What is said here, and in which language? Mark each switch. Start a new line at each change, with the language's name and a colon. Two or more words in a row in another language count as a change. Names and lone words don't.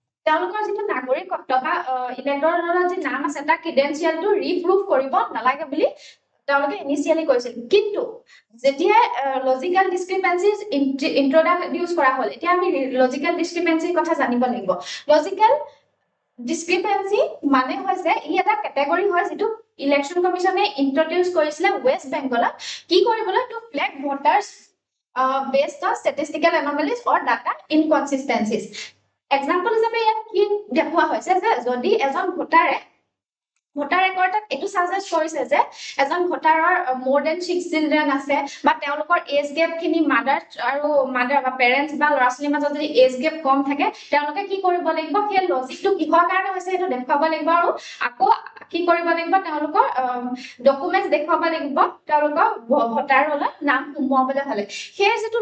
Assamese: তেওঁলোকৰ যিটো নাগৰিকত্ব বা ইলেক্টৰৰ যি নাম আছে তাৰ ক্ৰিডেন্সিয়েলটো ৰিপ্ৰুভ কৰিব নালাগে বুলি তেওঁলোকে ইনিচিয়েলি কৈছিল কিন্তু যেতিয়া
English: logical discrepancies introduce
Assamese: কৰা হ'ল এতিয়া আমি লজিক্যাল ডিসক্রিপেন্সিৰ কথা জানিব লাগিব
English: logical discrepancy
Assamese: মানে হৈছে ই এটা ক্যাটাগৰি হয় যেটো ইলেকশন কমিশনে ইন্ট্রোডিউস কৰিছিল ওয়েস্ট বেংগলত কি কৰিবলৈ
English: to flag voters based on statistical anomalies or data inconsistencies example
Assamese: হিচাপে ইয়াত কি দেখুৱা হৈছে যে যদি এজন ভোটাৰে ভোটাৰ ৰেকৰ্ডত এটো সাজেষ্ট কৰিছে যে এজন ভোটাৰৰ
English: more than
Assamese: 6 চিলড্ৰেন আছে বা তেওঁলোকৰ
English: age gap
Assamese: খিনি মাদাৰ বা পেৰেন্টস বা লৰাছলিৰ মাজত যদি
English: age gap
Assamese: কম থাকে তেওঁলোকে কি কৰিব লাগিব সেই লজিকটো কিহৰ কাৰণে হৈছে এটো দেখাব লাগিব আৰু আকৌ কি কৰিব লাগিব তেওঁলোকৰ ডকুমেন্টস দেখাব লাগিব তেওঁলোকৰ ভোটাৰৰ নাম সোমাবলৈ হলে সেই যেটো